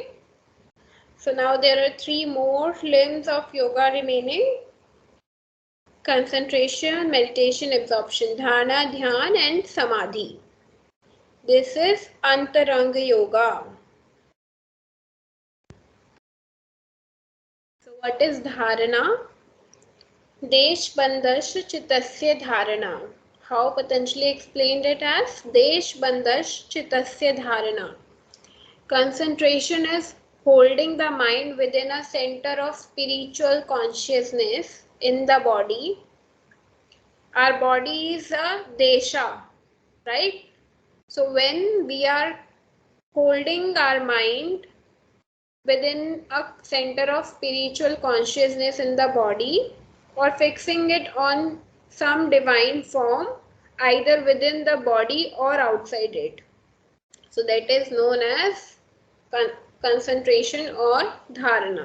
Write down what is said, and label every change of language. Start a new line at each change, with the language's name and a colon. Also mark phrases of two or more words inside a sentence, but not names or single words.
English: So now there are 3 more limbs of yoga remaining: concentration, meditation, absorption, dharana, dhyan, and samadhi. This is Antaranga Yoga. So what is dharana?
Sanskrit: Desh bandasya chitasya dharana.
English: How Patanjali explained it as
Sanskrit: Desh bandash chitasya dharana.
English: Concentration is holding the mind within a center of spiritual consciousness in the body. Our body is a desha, right? So when we are holding our mind within a center of spiritual consciousness in the body, or fixing it on some divine form, either within the body or outside it, so that is known as concentration or dharana.